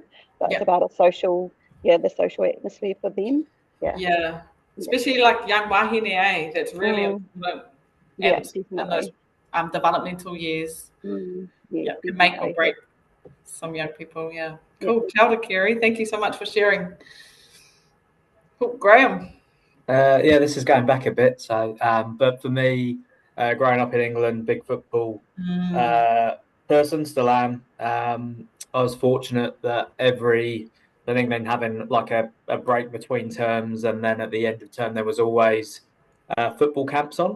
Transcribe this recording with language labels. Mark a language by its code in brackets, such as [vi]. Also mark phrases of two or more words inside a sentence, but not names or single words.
[en] So it's about the social atmosphere for them. Yeah. Especially like young wahine, eh? That's really important. Yeah, definitely. In those developmental years. Can make or break some young people. Yeah. Cool. [mi] Kia ora, Kerry. [en] Thank you so much for sharing. Cool. Graham. This is going back a bit. So, but for me, growing up in England, big football person, still am. I was fortunate that in England having like a break between terms, and then at the end of term there was always football camps on.